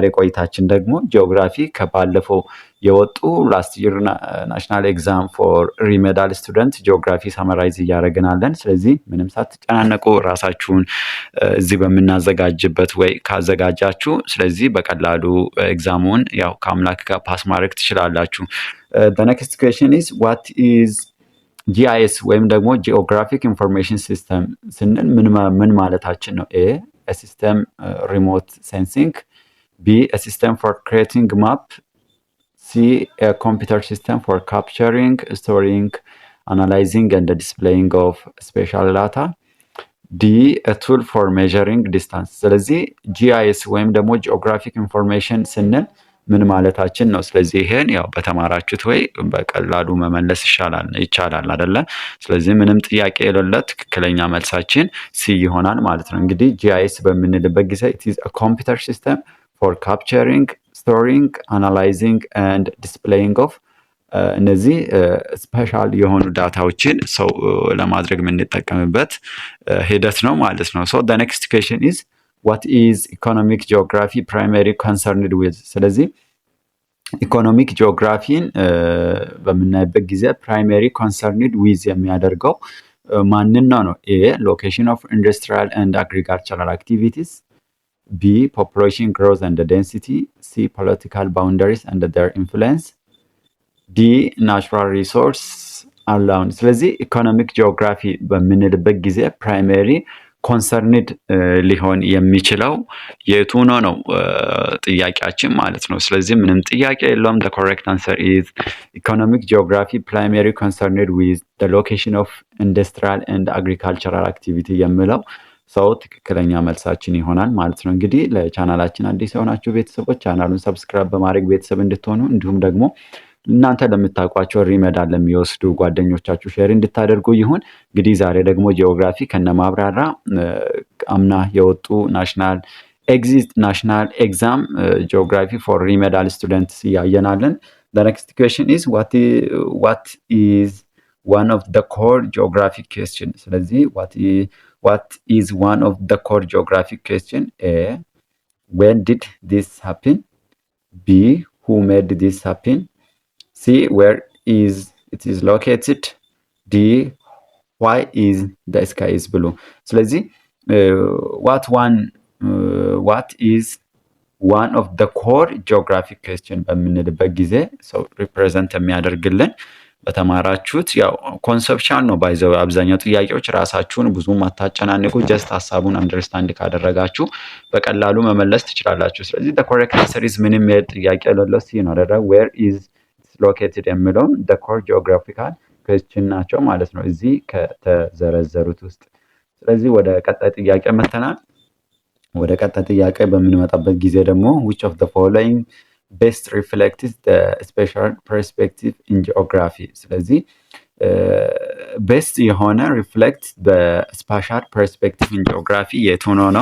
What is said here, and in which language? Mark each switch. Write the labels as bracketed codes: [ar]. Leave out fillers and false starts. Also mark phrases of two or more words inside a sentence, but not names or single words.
[am] ቆይታችን ደግሞ ጂኦግራፊ ከባለፈው የወጡ [en] last year national exam for remedial student geography summarize [am] እያደረግናለን። ስለዚህ ምንም ሳትጨናነቁ ራሳችሁን እዚህ በምናዘጋጅበት ወይ ካዘጋጃችሁ ስለዚህ በቀላሉ ኤግዛሙን ያው ከአምላክ ጋር ፓስ ማድረግ ትችላላችሁ። [en] the next question is what is GIS [am] ወይም ደግሞ [en] geographic information system [am] ስንል ምን ማለታችን ነው? [en] ኤ a system remote sensing፣ B a system for creating map፣ C a computer system for capturing, storing, analyzing and displaying of spatial data፣ ዲ a tool for measuring distance። [am] ስለዚህ GIS ወይም ደግሞ [en] geographic information [am] ስንል ምን ማለታችን ነው? ስለዚህ ይሄን ያው በተማራችሁት ወይ በቀላሉ መመለስ ይቻላል አይደለ? ስለዚህ ምንም ጥያቄ የሌለ ትክክለኛ መልሳችን ሲ ይሆናል ማለት ነው። እንግዲህ GIS በምንልበት ጊዜ [en] it is a computer system for capturing, storing, analyzing and displaying of [am] እነዚህ ስፔሻል የሆኑ ዳታዎችን ሰው ለማድረግ የምንጠቀምበት ሂደት ነው ማለት ነው። [en] so the next question is what is economic geography primarily concerned with? [am] ስለዚህ [en] economic geography [am] በምናይበት ጊዜ [en] primary concerned with [am] የሚያደርገው ማንን ነው? [en] A location of industrial and agricultural activities, B population growth and density, C political boundaries and their influence, D natural resources alone። [am] ስለዚህ [en] economic geography [am] በምንልበት ጊዜ [en] primary concerned [am] ሊሆን የሚችለው የቱ ነው ጥያቄያችን ማለት ነው። ስለዚህ ምንም ጥያቄ የለውም [en] the correct answer is economic geography primary concerned with the location of industrial and agricultural activity [am] የሚለው ሰው ትክክለኛ መልሳችን ይሆናል ማለት ነው። እንግዲህ ለቻናላችን አዲስ የሆናችሁ ቤተሰቦች ቻናሉን ሰብስክራይብ በማድረግ ቤተሰብ እንድትሆኑ እንዲሁም ደግሞ እናንተ ለምታውቋቸው ሪመዳል ለሚወስዱ ጓደኞቻችሁ ሼር እንድታደርጉ ይሁን። እንግዲህ ዛሬ ደግሞ ጂኦግራፊ ከነማብራራ አምና የወጡ [en] national exam geography for remedial students [am] እያየናለን። [en] the next question is what is one of the core geographic question ስለዚህ what is one of the core geographic question a when did this happen b who made this happen c where is it is located d why is the sky is blue ስለዚህ what is one of the core geographic question [am] በምንልበት ጊዜ ሰው ሪፕሬዘንት የሚያደርግልን በተማራችሁት ያው ኮንሰፕቹዋል ነው ባይዘው አብዛኛው ጥያቄዎች ራሳችሁን ብዙም አታጨናንቁ ጀስት ሐሳቡን አንደርስታንድ ካደረጋችሁ በቀላሉ መመለስ ትችላላችሁ። ስለዚህ [en] the correct answer is [am] ምንም ጥያቄ የሌለው ሲ ነው አይደል? [en] where is located [am] የሚለውን [en] the core geographical question [am] ናቸው ማለት ነው እዚህ ከተዘረዘሩት ውስጥ። ስለዚህ ወደ ቀጣይ ጥያቄ መተናል። ወደ ቀጣይ ጥያቄ በምንመጣበት ጊዜ ደግሞ [en] which of the following best reflects the spatial perspective in geography [am] ስለዚህ best የሆነ [en] reflect the spatial perspective in geography [am] የቱ ነው?